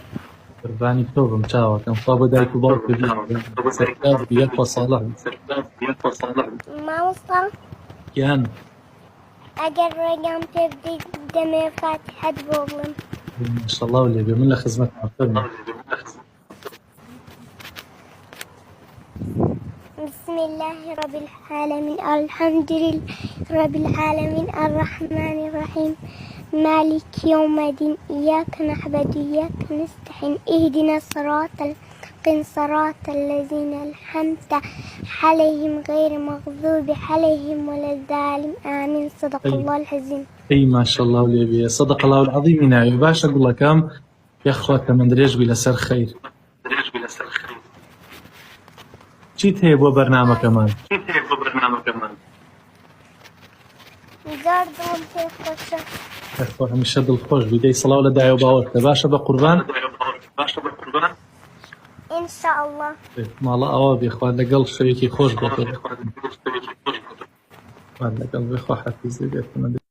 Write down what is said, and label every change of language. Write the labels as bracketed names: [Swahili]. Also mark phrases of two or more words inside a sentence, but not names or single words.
[Central Kurdish] قوربانی تۆ بم چاوەکەم. خوا بۆ دایک و باوکت بیە. سەرکەوت بیە خۆساڵە. مامۆستا گیان ئەگەر ڕێگام پێ بدەیت دەمێ فاتحەت بۆ بڵێم. ماشەڵڵا و لێبێ من لە خزمەتما فەرموو. [Arabic] بسم الله رب العالمين الحمد لله رب العالمين الرحمن الرحيم مالك يوم الدين إياك نعبد وإياك نستعين اهدنا الصراط المستقيم صراط الذين أنعمت عليهم غير المغضوب عليهم ولا الضالين آمين صدق الله العظيم. [Central Kurdish] ئەی ماشەڵڵا و لێبێ [Arabic] صدق الله العظیمی [Central Kurdish] ناوێ. باشە گوڵەکەم یەخوا تەمەن درێژ بی لەسەر خەیر. چیت هەیە بۆ بەرنامەکەمان؟ زۆر دڵم پێ خۆشە. یەخوا هەمیشە دڵخۆش بی. دەی سڵاو لە دایە و باوەڕتە. باشە بە قوربان؟ [Arabic] إن شاء الله. [Central Kurdish] ماڵە ئەوە بێخوا لەگەڵ شەوێکی خۆش بێت. لەگەڵ بێخوا حەفیز بێت.